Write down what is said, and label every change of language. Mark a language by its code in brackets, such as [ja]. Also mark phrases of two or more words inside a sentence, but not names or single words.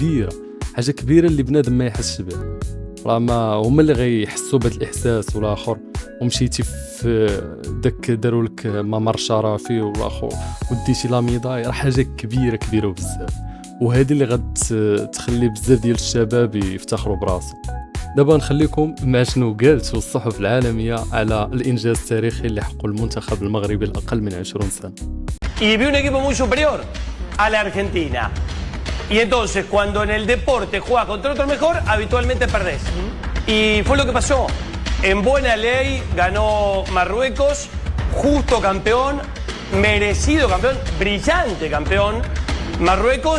[ar] كبيره اللي بنادم ما يحسش بها، راه ما هما اللي غيحسوا بهذا الاحساس والاخر، ومشيتي في داك داروا لك ممر شرفي والاخر وديتي لا ميداي، راه حاجه كبيره بزاف، وهذه اللي غتخلي بزاف ديال الشباب يفتخروا براسهم. دابا نخليكم مع شنو قالت الصحف العالميه على الانجاز التاريخي اللي حققه المنتخب المغربي الاقل من 20 سنه. [es] Y vi un equipo muy superior a la Argentina. Y entonces, cuando en el deporte juegas contra otro mejor, habitualmente perdés. Y fue lo que pasó. En buena ley ganó Marruecos, justo campeón, merecido campeón, brillante campeón, Marruecos.